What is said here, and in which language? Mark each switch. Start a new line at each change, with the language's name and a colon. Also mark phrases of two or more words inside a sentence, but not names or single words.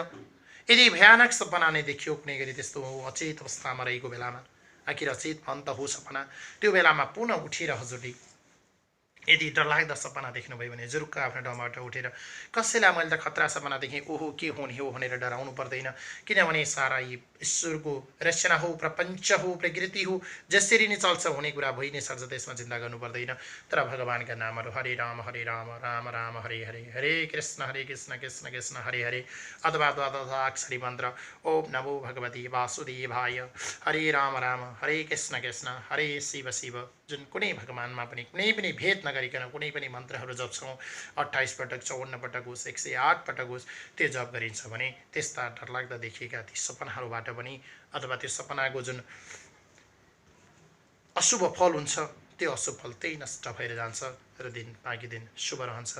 Nepali: यदि भयानक सपना नै देखियो कुनै गरी त्यस्तो अचेत अवस्थामा रहेको बेलामा, आखिर अचेत भन्त हो सपना, त्यो बेलामा पुनः उठेर हजुरले यदि डरलाग्दा सपना देख्नुभयो भने जुरुक्क आफ्नो ठाउँबाट उठेर कसैलाई मैले त खतरा सपना देखेँ, ओहो के हुने हो भनेर डराउनु पर्दैन, किनभने सारा यी ईश्वरको रचना हो, प्रपञ्च हो, प्रकृति हो, जसरी नै चल्छ हुने कुरा भइ नै सर्छ, त्यसमा चिन्ता गर्नु पर्दैन। तर भगवानका नामहरू
Sanskrit: हरे राम राम राम हरे हरे, हरे कृष्ण कृष्ण कृष्ण हरे हरे,
Nepali: अथवा द्वादशाक्षरी मन्त्र
Sanskrit: ओम नमो भगवती वासुदेवाय, हरे राम हरे कृष्ण कृष्ण हरे शिव शिव,
Nepali: जुन कुनै भगवानमा पनि कुनै पनि भेद नगरिकन कुनै पनि मन्त्रहरू जप्छौँ 28 पटक 54 पटक होस् 108 पटक होस् त्यो जप गरिन्छ भने त्यस्ता डरलाग्दा देखिएका ती सपनाहरूबाट पनि अथवा त्यो सपनाको जुन अशुभ फल हुन्छ त्यो अशुभ फल त्यही नष्ट भएर जान्छ र दिन बाँकी दिन शुभ रहन्छ।